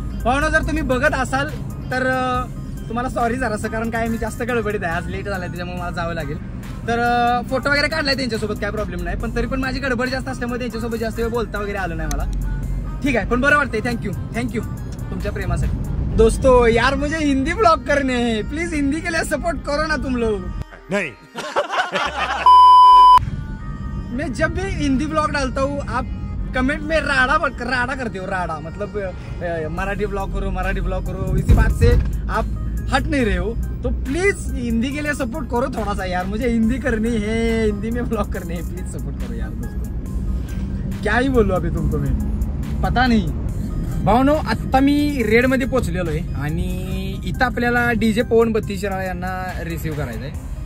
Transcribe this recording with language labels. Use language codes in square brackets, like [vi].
[mr] भावना जर तुम्ही बघत असाल तर तुम्हाला सॉरी जरासं, कारण काय मी जास्त गडबडीत आहे, आज लेट झालाय त्याच्यामुळे मला जावं लागेल. तर फोटो वगैरे काढलाय त्यांच्यासोबत काय प्रॉब्लेम नाही, पण तरी पण माझी गडबड जास्त असल्यामुळे त्यांच्यासोबत जास्त वेळ बोलता वगैरे आलं नाही मला. ठीक आहे पण बरं वाटतंय. थँक्यू तुमच्या प्रेमासाठी. [hi] दोस्तों यार मुझे हिंदी ब्लॉग करने हैं, प्लीज हिंदी के लिए सपोर्ट करो ना तुम लोग. नहीं मैं जब भी हिंदी ब्लॉग डालता हूँ आप कमेंट में राड़ा करते हो. राड़ा मतलब मराठी ब्लॉग करो. इसी बात से आप हट नहीं रहे हो, तो प्लीज हिंदी के लिए सपोर्ट करो थोड़ा सा यार. मुझे हिंदी करनी है, हिंदी में ब्लॉग करने हैं, प्लीज सपोर्ट करो यार दोस्तों. क्या ही बोलू अभी तुमको मैं पता नहीं. [mr] भावनो आत्ता मी रेडमध्ये पोहोचलेलो आहे आणि इथं आपल्याला DJ पवन 32 शहरा यांना रिसीव्ह करायचं आहे.